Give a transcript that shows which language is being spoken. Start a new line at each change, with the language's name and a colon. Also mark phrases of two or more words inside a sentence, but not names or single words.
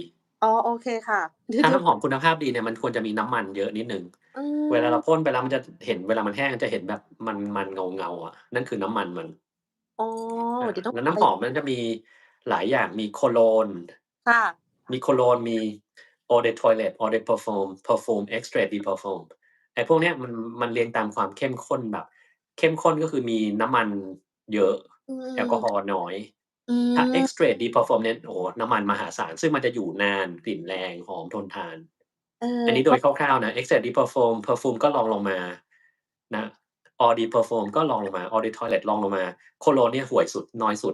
Thai: อ๋อโอเคค่ะเดี๋ยว ถ้า เดี๋ยว น้ำหอมคุณภาพดีเนี่ยมันควรจะมีน้ำมันเยอะนิดหนึ่ง อื เวลาเรา ม พ่นไปแล้วมันจะเห็นเวลามันแห้งจะเห็นแบบมันเงาๆอะนั่นคือน้ำมันมัน อ๋อเดี๋ยวต้อง แล้ว ไป น้ำหอมมันจะมีหลายอย่างมี Cologne ค่ะ มี Cologne มี
French: Eau de Toilette Eau de Parfum Parfum Extrait de Parfum
Thai: ไอ้พวกเนี้ยมันเรียงตามความเข้มข้นแบบเข้มข้นก็คือมีน้ำมันเยอะ อื แอลกอฮอ ม ล์น้อย อื ถ้า ม
French: Extrait de Parfum
Thai: เนี่ยโอ้โฮน้ำมันมหาศาลซึ่งมันจะอยู่นานกลิ่นแรงหอมทนทาน เออ อันนี้โดย เพราะ คร่าวๆนะ
French: Extrait de Parfum Parfum
Thai: ก็รองลงมานะ
French: Eau de Parfum
Thai: ก็รองลงมา
French: Eau de Toilette
Thai: รองลงมา Cologne เนี่ยห่วยสุดน้อยสุด